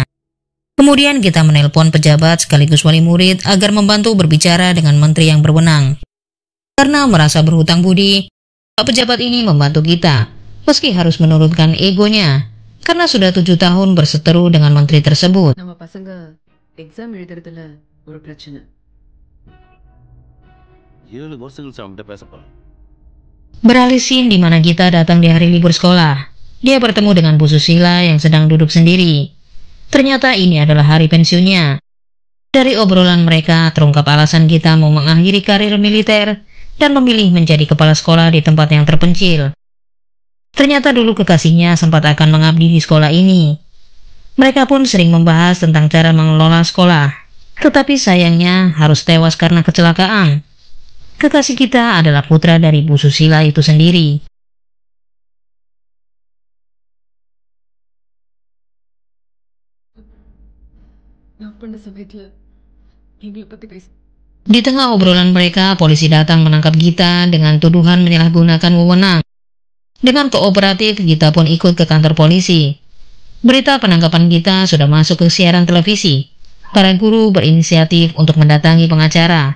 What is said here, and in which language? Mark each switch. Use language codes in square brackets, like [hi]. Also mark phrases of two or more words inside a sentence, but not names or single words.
[id] Kemudian Gita menelpon pejabat sekaligus wali murid agar membantu berbicara dengan menteri yang berwenang. Karena merasa berhutang budi, Pak pejabat ini membantu Gita, meski harus menurunkan egonya, karena sudah 7 tahun berseteru dengan menteri tersebut. [ta] நம்ம பசங்க எக்ஸாம் எழுதுறதுல ஒரு பிரச்சனை. 7 வருஷங்கள் அவன்கிட்ட பேச போறேன். [id] Beralih scene di mana Gita datang di hari libur sekolah. Dia bertemu dengan Bu Susila yang sedang duduk sendiri. Ternyata ini adalah hari pensiunnya. Dari obrolan mereka terungkap alasan Gita mau mengakhiri karir militer dan memilih menjadi kepala sekolah di tempat yang terpencil. Ternyata dulu kekasihnya sempat akan mengabdi di sekolah ini. Mereka pun sering membahas tentang cara mengelola sekolah, tetapi sayangnya harus tewas karena kecelakaan. Kekasih kita adalah putra dari Bu Susila itu sendiri. [ta] நான் பண்ண சமயத்துல எங்களை பத்தி பேச [id] Di tengah obrolan mereka, polisi datang menangkap Gita dengan tuduhan menyalahgunakan wewenang. Dengan kooperatif, Gita pun ikut ke kantor polisi. Berita penangkapan Gita sudah masuk ke siaran televisi. Para guru berinisiatif untuk mendatangi pengacara.